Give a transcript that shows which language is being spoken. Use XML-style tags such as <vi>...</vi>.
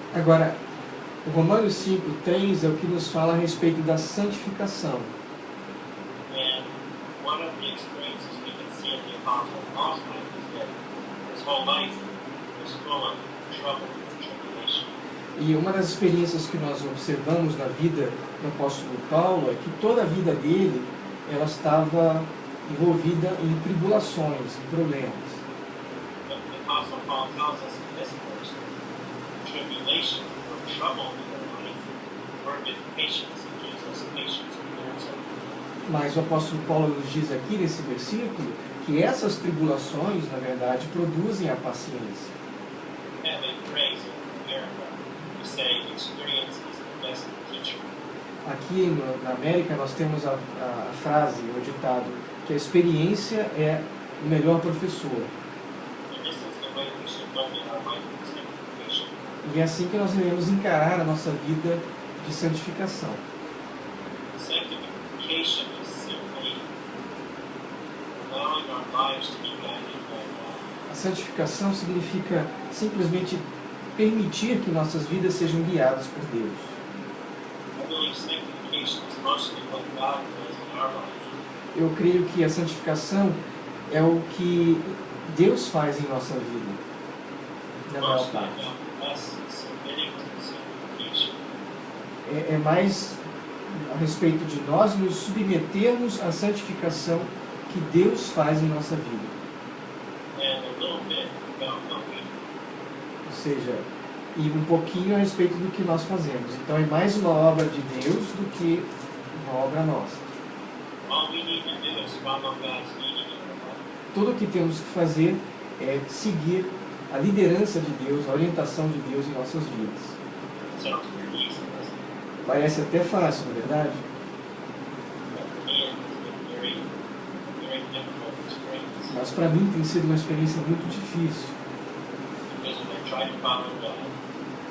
<pt>Agora, Romanos 5:3 é o que nos fala a respeito da santificação.</pt> <en>And one of the experiences we can see in the Apostle Paul's life is that his whole life was full of trouble and tribulation.</en> <pt>E uma das experiências que nós observamos na vida do apóstolo Paulo é que toda a vida dele ela estava envolvida em tribulações, em problemas.</pt> <en>But the Apostle Paul tells us in this verse that tribulation or trouble in their life work with patience and gives us patience and endurance.</en> <pt>Mas o apóstolo Paulo nos diz aqui nesse versículo que essas tribulações, na verdade, produzem a paciência.</pt> <en>We have a phrase in America, we say experience is the best teacher.</en> <pt>Aqui na América nós temos a frase, o ditado, que a experiência é o melhor professor.</pt> <en>And this is the way we should look at our life of sanctification.</en> <pt>E é assim que nós devemos encarar a nossa vida de santificação.</pt> <en>Sanctification is simply allowing our lives to be guided by God.</en> <pt>A santificação significa simplesmente permitir que nossas vidas sejam guiadas por Deus.</pt> <en>I believe sanctification is mostly what God does in our life.</en> <pt>Eu creio que a santificação é o que Deus faz em nossa vida, na maior</pt> <en>Mostly</en> <pt>parte.</pt> <en>about us submitting to sanctification.</en> <pt>É mais a respeito de nós nos submetermos à santificação que Deus faz em nossa vida.</pt> <en>And a little bit about what we do.</en> <pt>Ou seja, e um pouquinho a respeito do que nós fazemos. Então é mais uma obra de Deus do que uma obra nossa.</pt> <en>All we need to do is follow God's leading in our life.</en> <pt>Tudo o que temos que fazer é seguir a liderança de Deus, a orientação de Deus em nossas vidas.</pt> <en>It sounds pretty easy, doesn't it?</en> <pt>Parece até fácil, não é verdade?</pt> <en>But for me, it has been very, very difficult experience.</en> <pt>Mas para mim tem sido uma experiência muito difícil,</pt> <en>Because when I try to follow God,</en>